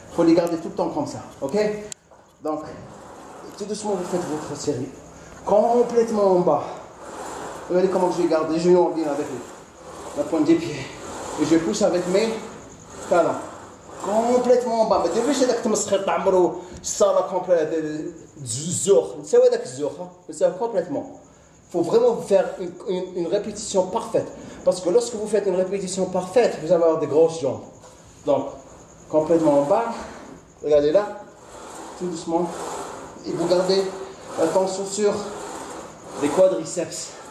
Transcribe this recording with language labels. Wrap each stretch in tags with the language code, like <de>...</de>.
<fr>Il faut les garder tout le temps comme ça, ok? Donc, tout doucement vous faites votre série. Complètement en bas. Regardez comment je garde les genoux en ligne avec la pointe des pieds. Et je pousse avec mes talons. Complètement en bas.</fr> <ar>ما تديروش هذاك تمسخير تعمروا الصاله complète الزوخ. نساوي هذاك الزوخ. نساوي</ar> <fr>complètement. Il faut vraiment faire une répétition parfaite. Parce que lorsque vous faites une répétition parfaite, vous allez avoir des grosses jambes. Donc, complètement en bas. Regardez là. Tout doucement. Et vous gardez la tension sur les quadriceps.</fr>